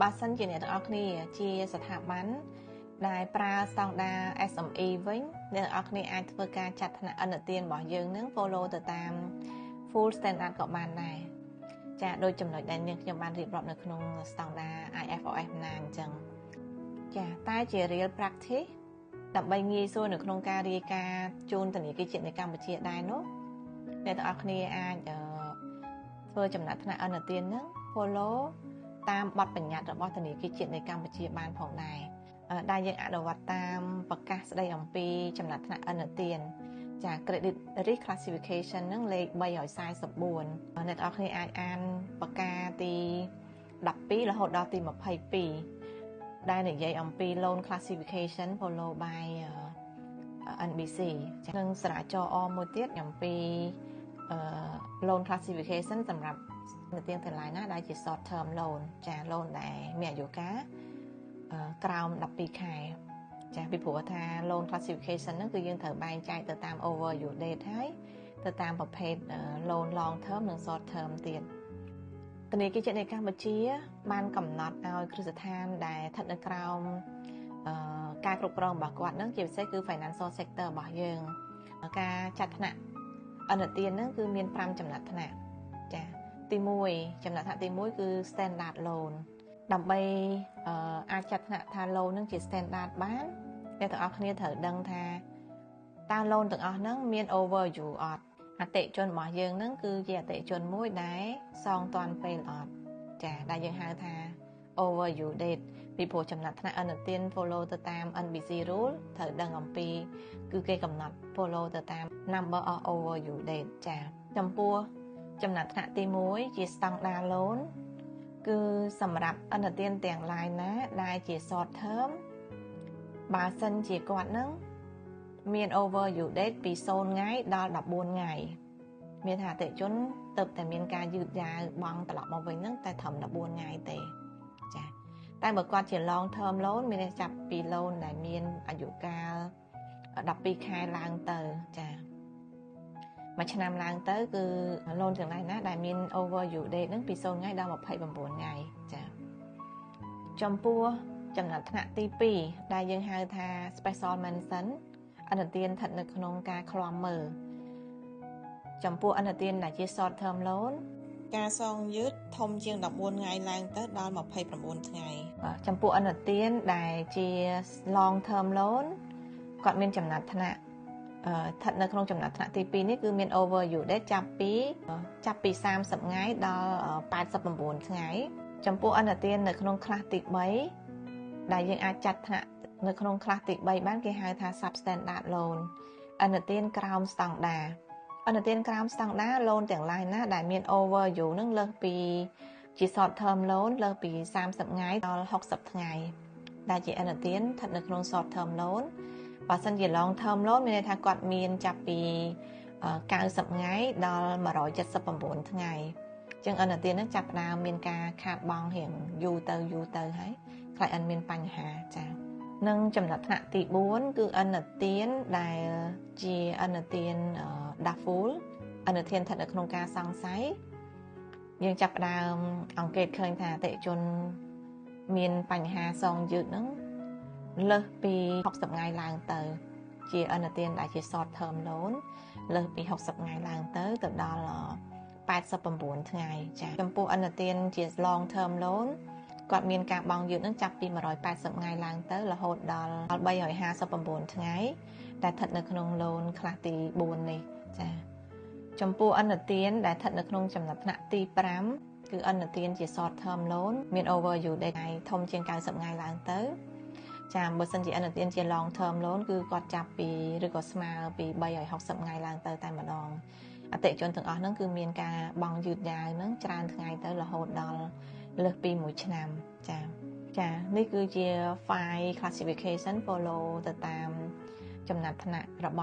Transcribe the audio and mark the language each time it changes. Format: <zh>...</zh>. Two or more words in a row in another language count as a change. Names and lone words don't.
<km>បើសិនជាអ្នកទាំងអស់គ្នាជាស្ថាប័នដែលប្រើស្តង់ដារ SME វិញអ្នកទាំងអស់គ្នាអាចធ្វើការចាត់ថ្នាក់ឥណទានរបស់យើងនឹង follow ទៅតាម full standard ក៏បានដែរចាដោយចំណុចដែលនាងខ្ញុំបានរៀបរាប់នៅក្នុងស្តង់ដារ IFRS ណាអញ្ចឹងចាតែជា</km> <en>real practice</en> <km>ដើម្បីងាយស្រួលនៅក្នុងការរាយការណ៍ជូនធនាគារជាតិនៃកម្ពុជាដែរនោះអ្នកទាំងអស់គ្នាអាចធ្វើចំណាត់ថ្នាក់ឥណទាននឹង follow តាមបទបញ្ញត្តិរបស់ធនាគារជាតិនៃកម្ពុជាបានផងដែរដែលយើងអនុវត្តតាមប្រកាសស្តីអំពីចំណាត់ថ្នាក់ឥណទានចា</km> <en>credit risk classification</en> <km>នឹងលេខ344អ្នកទាំងអស់គ្នាអាចអានប្រកាសទី12រហូតដល់ទី 22ដែលនិយាយអំពី</km> <en>loan classification follow by NBC</en> <km>ចានឹងស្រាវជ្រាវមួយទៀតអំពី</km> <en>loan classification</en> <km>សម្រាប់នៅ ទាំងឡាយណាដែលជា</km> <en>short term loan</en> <km>ចា loan ដែលមានអាយុកាលក្រោម12ខែចាពីព្រោះថា loan classification ហ្នឹងគឺយើងត្រូវបែងចែកទៅតាម</km> <en>overdue date</en> <km>ហើយទៅតាមប្រភេទ</km> <en>loan long term</en> <km>និង</km> <en>short term</en> <km>ទៀតធនាគារជាតិនៃកម្ពុជាបានកំណត់ឲ្យគ្រឹះស្ថានដែលស្ថិតនៅក្រោមការគ្រប់គ្រងរបស់គាត់ហ្នឹងជាពិសេសគឺ</km> <en>financial sector</en> <km>របស់យើងការចាត់ថ្នាក់ឥណទានហ្នឹងគឺមាន5ចំណាត់ថ្នាក់ចាទី1ចំណាត់ថ្នាក់ទី1គឺ</km> <en>standard loan</en> <km>ដើម្បីអាចចាត់ថ្នាក់ថា loan នឹងជា standard បានអ្នកទាំងអស់គ្នាត្រូវដឹងថាតើ loan ទាំងអស់ហ្នឹងមាន overdue អត់អតិជនរបស់យើងហ្នឹងគឺជាអតិជនមួយដែលសងទាន់ពេលអត់ចាដែលយើង ហៅថា</km> <en>overdue date</en> <km>ពីព្រោះចំណាត់ថ្នាក់ឥណទាន follow ទៅតាម</km> <en>NBC rule</en> <km>ត្រូវដឹងអំពីគឺគេកំណត់ follow ទៅតាម</km> <en>number of overdue date</en> <km>ចាចំពោះចំណាត់ថ្នាក់ទី1ជា</km> <en>standard loan</en> <km>គឺសម្រាប់ឥណទានទាំងឡាយណាដែលជា</km> <en>short term</en> <km>បើ សិនជាគាត់នឹងមាន</km> <en>overdue date</en> <km>ពី0ថ្ងៃដល់14ថ្ងៃមានថាអតិជនទៅតែមានការយឺតយ៉ាវបង់ត្រឡប់មកវិញហ្នឹងតែត្រឹម14ថ្ងៃទេចាតែបើគាត់ ជា</km> <en>long term loan</en> <km>មានចាប់ពី loan ដែលមានអាយុកាល12ខែឡើងទៅចាមួយឆ្នាំឡើងទៅគឺ loan ទាំងឡាយណាដែលមាន overdue date ហ្នឹងពី0ថ្ងៃដល់29ថ្ងៃចាចំពោះចំណាត់ថ្នាក់ទី2ដែលយើងហៅថា</km> <en>special mention</en> <km>ឥណ ទានស្ថិតនៅក្នុងការឃ្លាំមើលចំពោះឥណទានដែលជា</km> <en>short term loan</en> <km>ការសងយឺតធំជាង14ថ្ងៃឡើងទៅដល់29ថ្ងៃចំពោះឥណទានដែលជា</km> <en>long term loan</en> <km>គាត់មានចំណាត់ថ្នាក់ស្ថិតនៅក្នុងចំណាត់ថ្នាក់ទី2នេះគឺមាន</km> <en>overdue date</en> <km>ចាប់ពី30ថ្ងៃដល់89ថ្ងៃចំពោះឥណទាននៅក្នុង class ទី 3ដែលយើងអាចចាត់ថ្នាក់នៅក្នុង class ទី3បានគេហៅថា</km> <en>substandard loan</en> <km>ឥណទានក្រោមស្តង់ដារឥណទានក្រោមស្តង់ដារ loan ទាំងឡាយណាដែលមាន overdue នឹងលើសពីជា</km> <en>short term loan</en> <km>លើសពី30ថ្ងៃដល់60ថ្ងៃដែលជាឥណទានស្ថិតនៅក្នុង</km> <en>short term loan</en> <km>បើសិនជា</km> <en>long term loan</en> <km>មានន័យថាគាត់មានចាប់ពី 90ថ្ងៃដល់179ថ្ងៃអញ្ចឹងឥណទាននឹងចាប់ផ្ដើមមានការខាតបង់រៀងយូរទៅហើយខ្លះអិន មានបញ្ហាចា៎និងចំណាត់ថ្នាក់ទី4គឺឥណទានដែលជាឥណទាន Daful ឥណទានស្ថិតនៅក្នុងការសង្ស័យយើងចាប់ផ្ដើមអង្កេតឃើញថាអតិជនមានបញ្ហាសងយឺតហ្នឹងលើសពី60ថ្ងៃឡើងទៅជាឥណទានដែលជា</km> <en>short term loan</en> <km>លើសពី60ថ្ងៃឡើងទៅដល់ 89ថ្ងៃចា៎ចំពោះឥណទានជា</km> <en>long term loan</en> <km>គាត់មានការបង់យឺតនឹងចាប់ពី180ថ្ងៃឡើងទៅរហូតដល់359ថ្ងៃដែលស្ថិតនៅក្នុង loan ខ្លះទី4នេះចា៎ចំពោះឥណទានដែលស្ថិតនៅ ក្នុងចំណាត់ថ្នាក់ទី5គឺឥណទានជា</km> <en>short term loan</en> <km>មាន</km> <en>overdue date</en> <km>ធំជាង90ថ្ងៃឡើងទៅចាបើសិនជាឥណទានជា</km> <en>long term loan</en> <km>គឺគាត់ចាប់ ពីឬក៏ស្មើពី360ថ្ងៃឡើងទៅតែម្ដងអតិជនទាំងអស់ហ្នឹងគឺមានការបង់យឺតយ៉ាវហ្នឹងច្រើនថ្ងៃទៅ រហូតដល់លើសពី1ឆ្នាំចានេះគឺជា</km> <en>file classification follow</en> <km>ទៅតាមចំណាត់ថ្នាក់របស់</km>